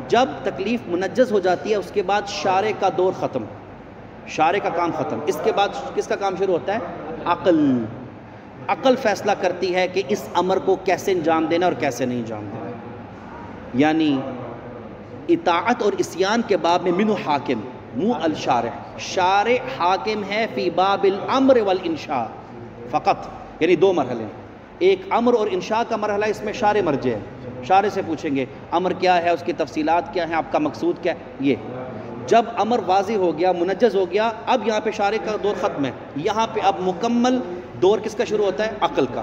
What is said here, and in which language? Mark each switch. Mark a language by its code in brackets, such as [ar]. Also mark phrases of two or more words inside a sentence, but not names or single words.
[ur] جب تکلیف منجز ہو جاتی ہے اس کے بعد شارع کا دور ختم، شارع کا کام ختم، اس کے بعد کس کا کام شروع ہوتا ہے؟ عقل۔ عقل فیصلہ کرتی ہے کہ اس امر کو کیسے انجام دینا اور کیسے نہیں انجام دینا، یعنی اطاعت اور عصیان کے باب میں [ar] منو حاکم مو الشارع، [ur] شارع حاکم ہے [ar] فی باب الامر والانشاء فقط، [ur] یعنی دو مرحلے، ایک امر اور انشاء کا مرحلہ، اس میں شارع مرجع ہے، شارع سے پوچھیں گے امر کیا ہے، اس کی تفصیلات کیا ہیں، آپ کا مقصود کیا ہے، یہ جب امر واضح ہو گیا، منجز ہو گیا، اب یہاں پہ شارع کا دور ختم ہے، یہاں پہ اب مکمل دور کس کا شروع ہوتا ہے؟ عقل کا۔